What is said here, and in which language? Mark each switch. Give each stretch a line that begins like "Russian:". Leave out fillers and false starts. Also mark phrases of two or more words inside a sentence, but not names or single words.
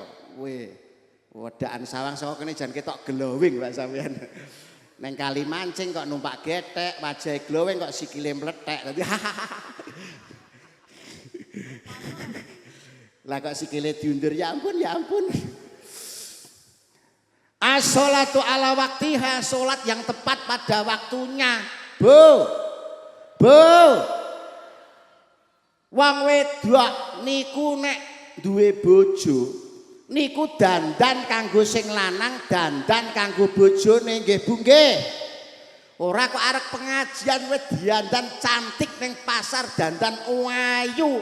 Javanese: Kowe wedaan sawang saka kene jan ketok glowing Pak sampean. Neng kali mancing kok numpak getek, wajahe glowing kok sikile mlethek. Lah kok sikile diundur ya ampun.
Arabic: الصلاة على وقتها,
Indonesian: salat yang tepat pada waktunya.
Javanese: Bu. Wong wedok niku nek duwe bojo niku dandan kanggo sing lanang, dandan kanggo bojone nggih Bu nggih. Ora kok arek pengajian wis dandan cantik ning pasar dandan ayu.